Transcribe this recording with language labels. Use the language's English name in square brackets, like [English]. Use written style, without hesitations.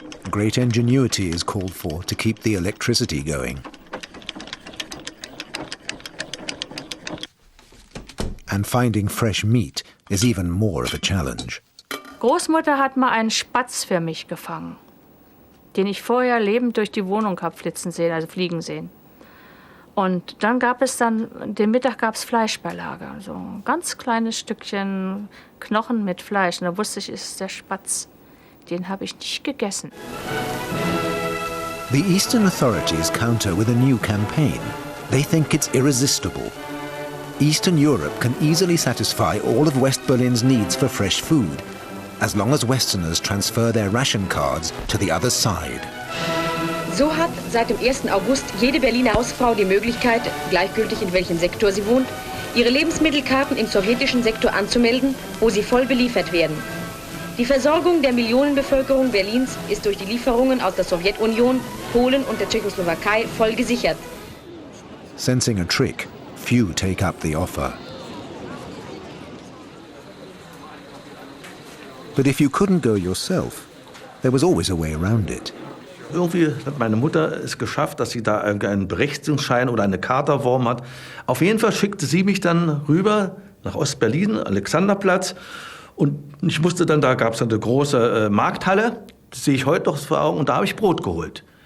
[English] Great ingenuity is called for to keep the electricity going. And finding fresh meat is even more of a challenge. [German] Großmutter hat mal einen Spatz für mich gefangen, den ich vorher lebend durch die Wohnung habe flitzen sehen, also fliegen sehen. Und dann den Mittag gab es Fleischbeilage, so ein ganz kleines Stückchen Knochen mit Fleisch. Und da wusste ich, ist der Spatz. Den habe ich nicht gegessen. [English] The Eastern authorities counter with a new campaign. They think it's irresistible. Eastern Europe can easily satisfy all of West Berlin's needs for fresh food, as long as Westerners transfer their ration cards to the other side. [German] So hat seit dem 1. August jede Berliner Hausfrau die Möglichkeit, gleichgültig in welchem Sektor sie wohnt, ihre Lebensmittelkarten im sowjetischen Sektor anzumelden, wo sie voll beliefert werden. Die Versorgung der Millionenbevölkerung Berlins ist durch die Lieferungen aus der Sowjetunion, Polen und der Tschechoslowakei voll gesichert. [English] Sensing a trick, few take up the offer. But if you couldn't go yourself, there was always a way around it. [German] Irgendwie hat meine Mutter es geschafft, dass sie da einen Berechtigungsschein oder eine Karte erworben hat. Auf jeden Fall schickte sie mich dann rüber nach Ostberlin, Alexanderplatz. Und ich musste dann, da gab es eine große Markthalle, das sehe ich heute noch vor Augen, und da habe ich Brot geholt.